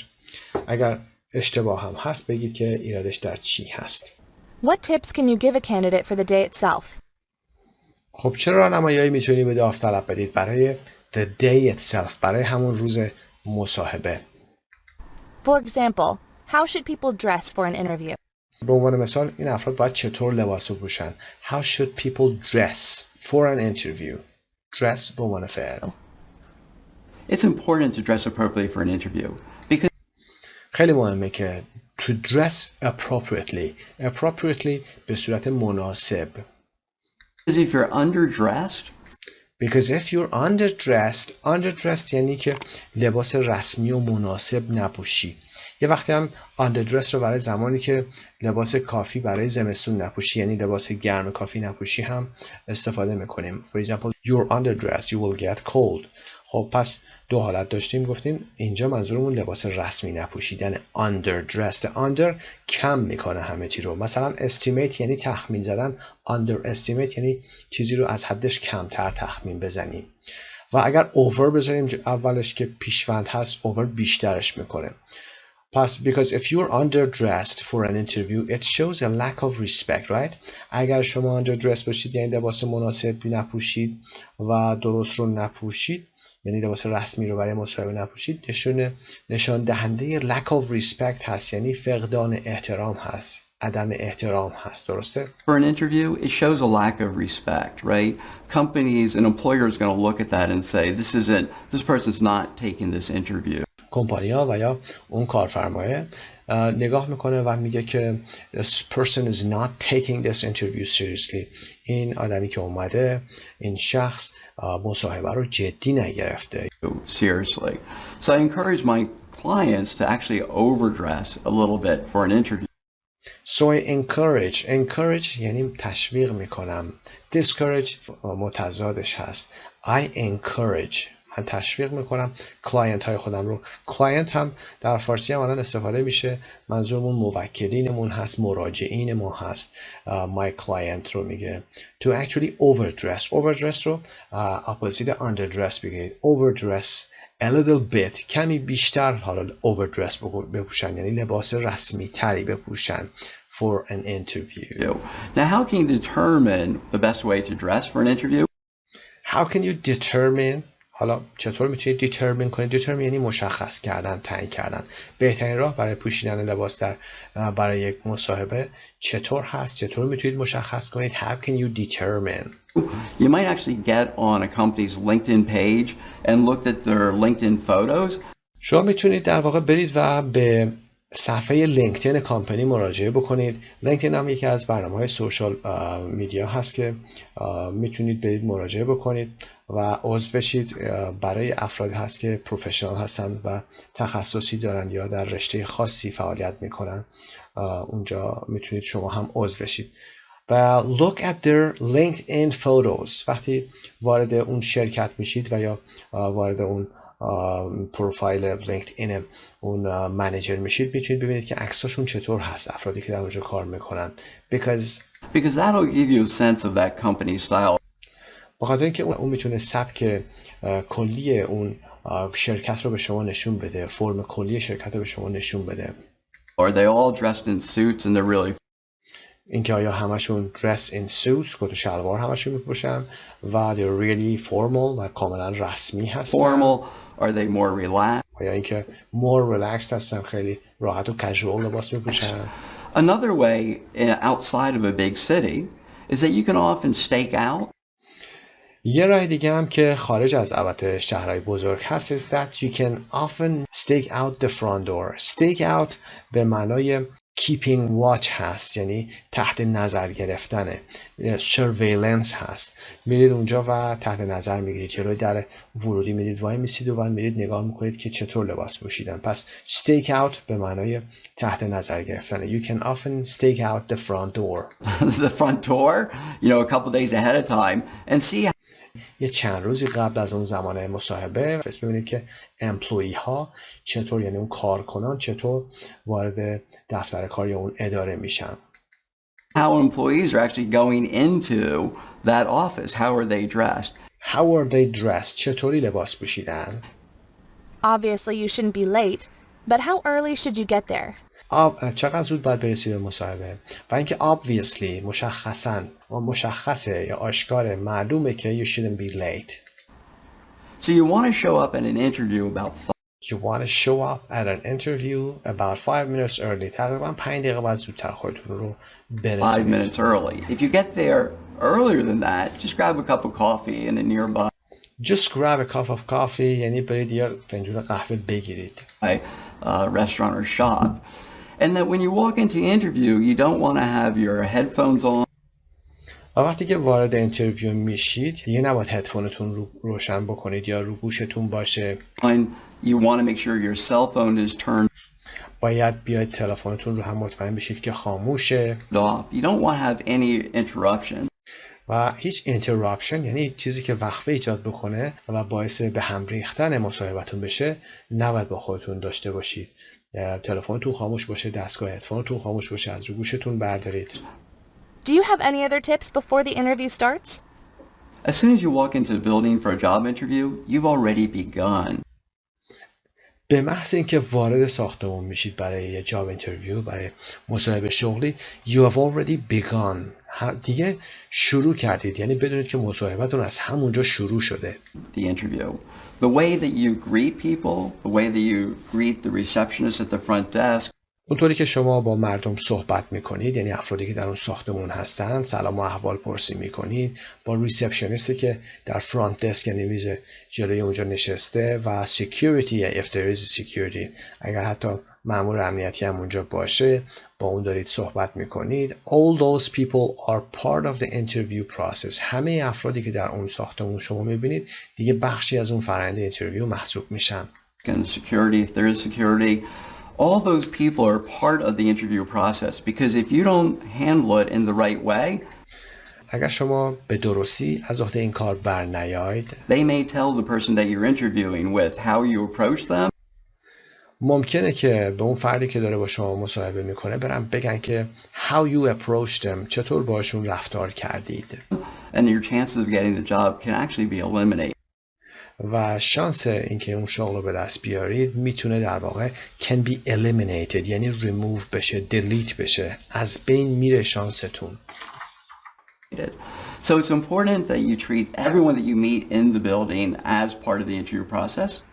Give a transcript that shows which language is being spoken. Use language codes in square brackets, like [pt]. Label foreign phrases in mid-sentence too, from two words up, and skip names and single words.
[fa] اگر اشتباه هم هست بگید که ایرادش در چی هست. [en] What tips can you give a candidate for the day itself? [fa] خب چه راهنمایی‌هایی میتونید به داوطلب بدید برای [en] the day itself، [fa] برای همون روز مصاحبه؟ [en] For example, how should people dress for an interview? [fa] به عنوان مثال این افراد باید چطور لباس بپوشن؟ [en] How should people dress for an interview? [fa] Dress به عنوان فعل. [en] It's important to dress appropriately for an interview because [fa] خیلی مهمه که [en] to dress appropriately [fa] به صورت مناسب. [en] if you're underdressed Because if you're underdressed [fa] یعنی که لباس رسمی و مناسب نپوشی. یه وقتی هم underdressed رو برای زمانی که لباس کافی برای زمستون نپوشی یعنی لباس گرم کافی نپوشی هم استفاده میکنیم. [en] For example, you're underdressed, you will get cold. [fa] خب پس دو حالت داشتیم گفتیم اینجا منظورمون لباس رسمی نپوشیدن underdressed. under کم میکنه همه چی رو. مثلا estimate یعنی تخمین زدن، underestimate یعنی چیزی رو از حدش کمتر تخمین بزنیم. و اگر over بذاریم اولش که پیشوند هست over بیشترش میکنه. [en] پس because if you're underdressed for an interview it shows a lack of respect, right? [fa] اگر شما underdressed باشید یعنی لباس مناسب نپوشید و درست رو نپوشید یعنی لباس رسمی رو برای مصاحبه نپوشید نشان دهنده [en] lack of respect [fa] هست یعنی فقدان احترام هست، عدم احترام هست. درسته؟ [en] For an interview, it shows a lack of respect, right? Companies and employers are going to look at that and say, this person's not taking this interview. [fa] کمپانی‌ها و یا اون کارفرمایه نگاه میکنه و میگه که [en] this person is not taking this interview seriously. [fa] این آدمی که اومده این شخص مصاحبه رو جدی نگرفته. [en] Seriously. So I encourage my clients to actually overdress a little bit for an interview. So I encourage [fa] یعنی تشویق میکنم. Discourage متضادش هست. [en] I encourage [fa] من تشویق میکنم کلاینت های خودم رو. کلاینت هم در فارسی هم الان استفاده میشه، منظورمون موکلینمون هست، مراجعین ما هست. [en] my client [fa] رو میگه. [en] To actually overdress رو opposite underdress بگیرید. overdress a little bit [fa] کمی بیشتر حالا overdress بپوشن یعنی لباس رسمی تری بپوشن [en] for an interview. Now how can you determine the best way to dress for an interview? How can you determine [fa] حالا چطور میتونید دیترمین کنید؟ دیترمین یعنی مشخص کردن، تعیین کردن. بهترین راه برای پوشیدن لباس برای یک مصاحبه چطور هست؟ چطور میتونید مشخص کنید؟ [en] How can you determine? You might actually get on a company's LinkedIn page and looked at their LinkedIn photos. [fa] شما میتونید در واقع برید و به صفحه لینکدین کامپنی مراجعه بکنید. لینکدین هم یکی از برنامه‌های [en] social media [fa] هست که میتونید برید مراجعه بکنید و عضو بشید. برای افرادی هست که پروفشنال هستن و تخصصی دارن یا در رشته خاصی فعالیت میکنن. اونجا میتونید شما هم عضو بشید. [en] و look at their LinkedIn photos. [fa] وقتی وارد اون شرکت میشید و یا وارد اون پروفایل لینکدین اون منیجر میشید میتونید ببینید که عکساشون چطور هست، افرادی که در اونجا کار میکنن. [en] because that'll give you a sense of that company style. [fa] بخاطر اینکه اون میتونه سبک کلی اون شرکت رو به شما نشون بده، فرم کلی شرکت رو به شما نشون بده. [en] Are they all dressed in suits and they're really [fa] اینکه آیا همشون [en] dress in suits [fa] کت و شلوار همشون میپوشن و [en] they're really formal [fa] و کاملا رسمی هستن. [en] Formal, are they more relaxed? [fa] یا اینکه [en] more relaxed [fa] هستن، خیلی راحت و casual لباس میپوشن. [en] Another way outside of a big city is that you can often stake out. [fa] یه راه دیگه هم که خارج از البته شهرهای بزرگ هست [en] is that you can often stake out the front door. Stake out [fa] به معنای [en] keeping watch [fa] هست یعنی تحت نظر گرفتنه. surveillance هست. میرید اونجا و تحت نظر میگیرید، جلوی در ورودی میرید وای میسید و میرید نگاه میکنید که چطور لباس پوشیدن. پس [en] stake out [fa] به معنای تحت نظر گرفتنه. [en] You can often stake out the front door. The front door, a couple days ahead of time and see [fa] یه چند روزی قبل از اون زمان مصاحبه ببینید که امپلوی ها چطور یعنی اون کارکنان چطور وارد دفتر کار یا اون اداره میشن. [en] How employees are actually going into that office. How are they dressed? How are they dressed? [fa] چطوری لباس پوشیدن؟ [en] Obviously you shouldn't be late, but how early should you get there? [fa] چقدر زود باید برسی به مصاحبه؟ و اینکه obviously مشخصه یا آشکاره، معلومه که [en] you shouldn't be late. So you want to show up at an interview about 5 minutes early. [fa] تقریبا 5 دقیقه بعد زودتر خودتون رو 5 برسونید. [en] minutes early. If you get there earlier than that, just grab a cup of coffee in a nearby Just grab a cup of coffee [fa] یعنی برید یه فنجون قهوه بگیرید. [en] Restaurant or shop. And that when you walk into the interview, you don't want to have your headphones on. [fa] و وقتی که وارد اینترویو میشید دیگه نباید هدفونتون رو روشن بکنید یا رو گوشتون باشه. [en] You want to make sure your cell phone is turned [fa] باید بیاید تلفنتون رو هم مطمئن بشید که خاموشه. [en] off. You don't want to have any interruption. [fa] و هیچ اینتراپشن یعنی چیزی که وقفه ایجاد بکنه و باعث به هم ریختن مصاحبتون بشه نباید با خودتون داشته باشید. تلفنتون خاموش باشه، دستگاه هدفونتون خاموش باشه، از رو گوشتون بردارید. [en] Do you have any other tips before the interview starts? As soon as you walk into the building for a job interview, you've already begun. [fa] به محض اینکه وارد ساختمون میشید برای یه [en] job interview, [fa] برای مصاحبه شغلی، [en] you have already begun. [fa] دیگه شروع کردید، یعنی بدونید که مصاحبتون از همونجا شروع شده. [en] The interview. The way that you greet people, the way that you greet the receptionist at the front desk. [fa] اونطوری که شما با مردم صحبت میکنید، یعنی افرادی که در اون ساختمون هستند، سلام و احوال پرسی میکنید، با ریسپشنیستی که در [en] front desk [fa] یعنی میز جلوی اونجا نشسته و [en] security if there is security، [fa] اگر حتی مأمور امنیتی هم اونجا باشه با اون دارید صحبت میکنید. [en] All those people are part of the interview process. [fa] همه افرادی که در اون ساختمون شما میبینید دیگه بخشی از اون فرآیند اینترویو محسوب میشن. [en] And security, if there is security, all those people are part of the interview process because if you don't handle it in the right way, [fa] اگر شما به درستی از عهده این کار برنیایید، [en] they may tell the person that you're interviewing with how you approach them. [fa] ممکنه که به اون فردی که داره با شما مصاحبه میکنه برن بگن که [en] how you approached them، [fa] چطور باشون رفتار کردید. [en] And your chances of getting the job can actually be eliminated. [fa] و شانس اینکه اون شغل رو به دست بیارید میتونه در واقع [en] can be eliminated، [fa] یعنی remove بشه، delete بشه، از بین میره شانستون. [en] So it's important that you treat everyone that you meet in the building as part of the interview process.